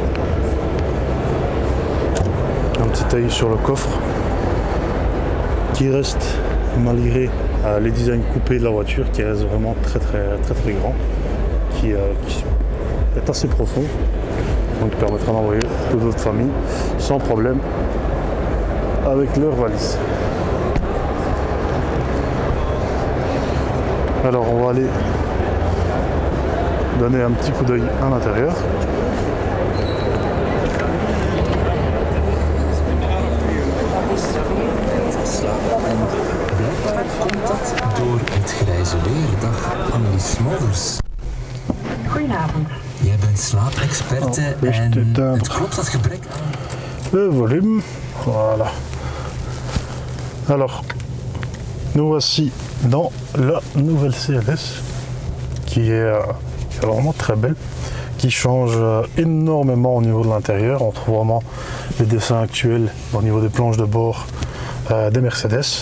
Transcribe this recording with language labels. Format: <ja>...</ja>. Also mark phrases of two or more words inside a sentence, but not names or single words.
<fr>Un petit œil sur le coffre qui reste, malgré les designs coupés de la voiture, qui reste vraiment très grand, qui est assez profond, donc qui permettra d'envoyer toute votre famille sans problème avec leur valise. Alors on va aller donner un petit coup d'œil à l'intérieur.</fr> <nl>Komt dat door het grijze weer, dag Annelies Smolders. Goedenavond. Jij bent slaapexperte en het klopt dat gebrek aan...</nl> <fr>Le volume, voilà. Alors, nous voici dans la nouvelle CLS qui est vraiment très belle, qui change énormément au niveau de l'intérieur. On trouve vraiment les dessins actuels au niveau des planches de bord des Mercedes.</fr>